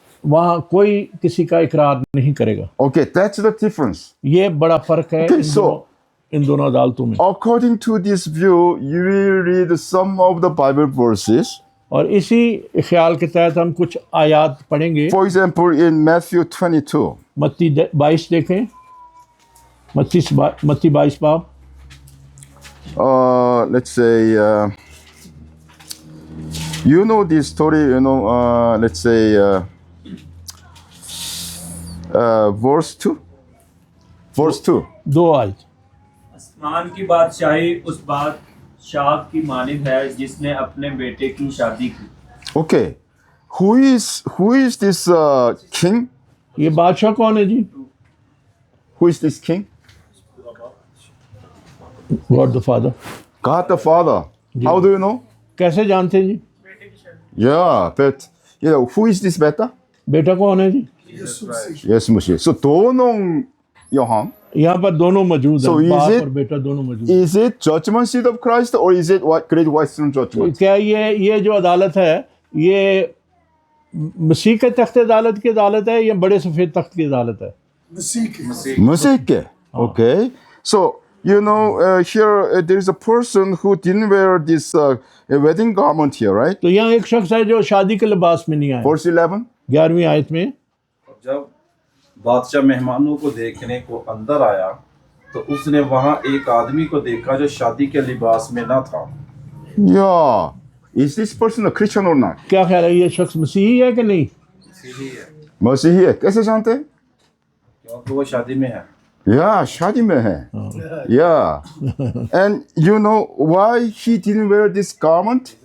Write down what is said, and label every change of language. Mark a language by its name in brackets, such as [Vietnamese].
[Hindi] वहाँ कोई किसी का इकरार नहीं करेगा। [English] Okay, that's the difference. [Hindi] ये बड़ा फ़र्क है [English] Okay, so [Hindi] इन दोनों अदालतों में। [English] according to this view, you will read some of the Bible verses. [Hindi] और इसी ख्याल के तहत हम कुछ आयात पढ़ेंगे। [English] For example, in Matthew 22. [Hindi] मत्ती 22 देखें, मत्ती 22 बाब। [English] Let's say, you know this story, let's say, verse 2. Verse 2. [Hindi] 2 आयत। आसमान की बादशाही उस बादशाह की मानिंद है जिसने अपने बेटे की शादी की। [English] Okay. Who is this king? [Hindi] ये बादशाह कौन है जी? [English] Who is this king? God the Father. God the Father. How do you know? [Hindi] कैसे जानते हैं जी? [English] Yeah, but who is this better? [Hindi] बेटा कौन है जी? [English] Yes, Moshe. So [Hindi] दोनों यहाँ. यहाँ पर दोनों मौजूद [English] So [Hindi] हैं, [English] is [Hindi] बाप [English] it- [Hindi] और बेटा दोनों मौजूद हैं। [English] Is it judgment seat of Christ or is it great white throne judgment? [Hindi] क्या ये जो अदालत है ये मसीह के तख्त अदालत की अदालत है या बड़े सफ़ेद तख्त की अदालत है? [English] Moshe. Okay. So here there is a person who didn't wear this wedding garment here, right? [Hindi] तो यहाँ एक शख्स है जो शादी के लिबास में नहीं आया। [English] Verse 11. [Hindi] 11वीं आयत में जब बादशाह मेहमानों को देखने को अंदर आया तो उसने वहां एक आदमी को देखा जो शादी के लिबास में न था। [English] Yeah. Is this person a Christian or not? [Hindi] क्या ख्याल है ये शख्स मसीही है कि नहीं? मसीही है। कैसे जानते हैं? क्योंकि वो शादी में है। [English] Yeah, [Hindi] शादी में है। [English] Yeah. And you know why he didn't wear this garment?